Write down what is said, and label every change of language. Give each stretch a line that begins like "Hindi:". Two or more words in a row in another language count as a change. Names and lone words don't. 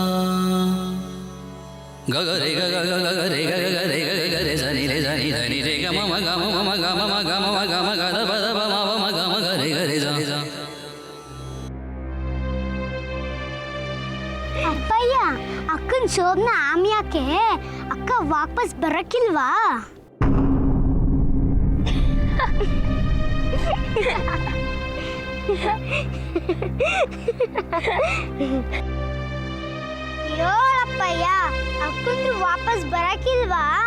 Kannada: ga ga re ga ga ga ga re ga ga re ga ga re sani re sani sani re ga ma ma ga ma ma ga ma ma ga ma ma ga ma ga da ba da ba ma ma ga ma ga re sa ಅಪ್ಪಯ್ಯ, ಅಕ್ಕನ ಶೋಭನ ಆಮ್ಯಾಕೆ ಅಕ್ಕ ವಾಪಸ್ ಬರಕ್ಕಿಲ್ವಾ? ಹೇಳಪ್ಪಯ್ಯ, ಅಕ್ಕಂದ್ರು ವಾಪಸ್ ಬರಕ್ಕಿಲ್ವಾ?